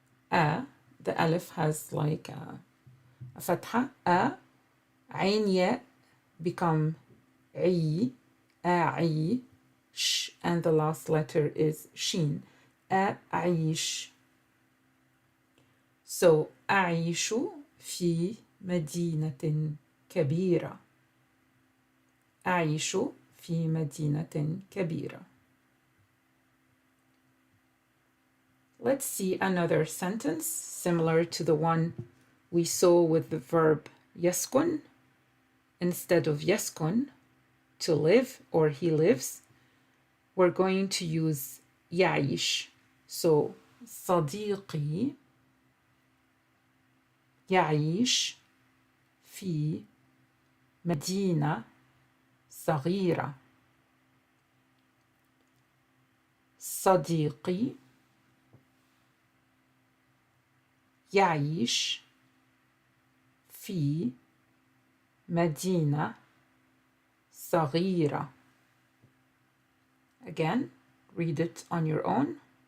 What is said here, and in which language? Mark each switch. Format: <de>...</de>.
<en>The alif has like a fatha. عين ياء become عي, أعيش, and the last letter is sheen.</en> <ar>أعيش. So أعيش في مدينة كبيرة. أعيش في مدينة كبيرة.</ar> <en>Let's see another sentence similar to the one we saw with the verb يسكن. Instead of يسكن, to live or he lives, we're going to use يعيش.</en> <ar>So صديقي يعيش في مدينة صغيرة. صديقي يعيش في مدينة صغيرة.</ar> <en>Again, read it on your own.</en>